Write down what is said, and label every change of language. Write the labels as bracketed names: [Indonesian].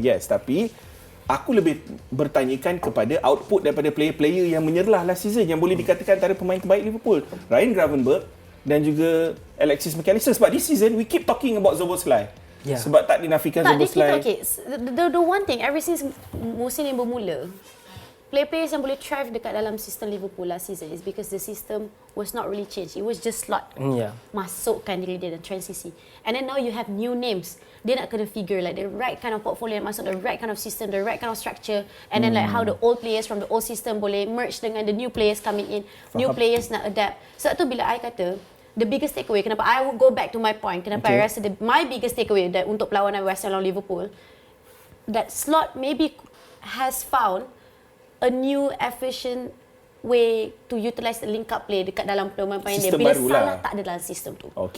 [English] Yes, [Malay] tapi aku lebih bertanyakan kepada output daripada player-player yang menyerlah [English] last season [Malay] yang boleh dikatakan antara pemain terbaik Liverpool. Ryan Gravenberch dan juga Alexis McAllister. Sebab [English] this season we keep talking about Szoboszlai. [Malay] Sebab tak dinafikan Szoboszlai. [English] The one thing, [Malay] ever since musim ini bermula, [English] player-players [Malay] yang boleh [English] thrive [Malay] dekat dalam sistem [English] Liverpool last season is because the system was not really changed. It was just Slot. [Malay] Masukkan diri dia dan transisi. [English] And then now you have new names. [Malay] Dia nak kena [English] figure like the right kind of portfolio [Malay] yang masuk, [English] the right kind of system, the right kind of structure, and then like how the old players from the old system [Malay] boleh merge dengan [English] the new players coming in. New players [Malay] nak adapt. Sebab tu bila [English] I [Malay] kata [English] the biggest takeaway, [Malay] kenapa [English] I would go back to my point, kenapa I [Malay] rasa [English] my biggest takeaway that [Malay] untuk perlawanan West Ham lawan Liverpool, [English] that Slot maybe has found a new efficient way to utilise the link up play [Malay] dekat dalam pemain-pemain dia bila Salah tak ada dalam sistem tu.